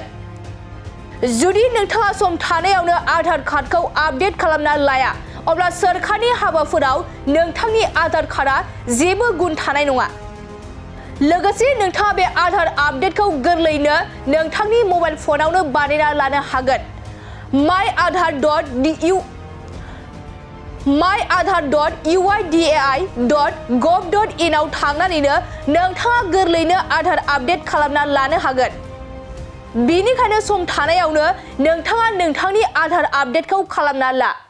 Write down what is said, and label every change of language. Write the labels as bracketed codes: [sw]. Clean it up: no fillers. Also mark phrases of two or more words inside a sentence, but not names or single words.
[brx] जुदि नोंथाङा सम थानायावनो आधार कार्डखौ आपडेट खालामना लाया अब्ला सोरखारनि हाबाफोराव नोंथांनि आधार कार्डआ जेबो गुन थानाय नङा। लोगोसे नोंथाङा बे आधार आपडेटखौ गोरलैयैनो नोंथांनि मबाइल फनावनो बानायना लानो हागोन। myaadhar.uidai.gov.in आव थांनानैनो नोंथाङा गोरलैयैनो आधार आपडेट खालामना लानो हागोन। बेनिखायनो सम थानायावनो नोंथाङा नोंथांनि आधार आपडेटखौ खालामना ला।